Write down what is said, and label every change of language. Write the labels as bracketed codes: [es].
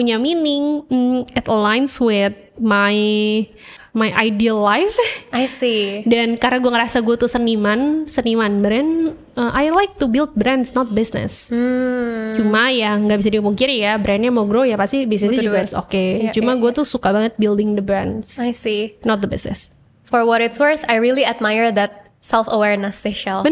[id] Punya [en] meaning, it aligns with my ideal life. I see. [id] Dan karena gue ngerasa gue tuh seniman brand, [en] I like to build brands, not business. [id] Cuma ya nggak bisa dipungkiri ya, brandnya mau grow ya pasti bisnisnya juga harus oke. Cuma gue tuh suka banget [en] building the brands. I see. Not the business. For what it's worth, I really admire that self-awareness sih, Shell.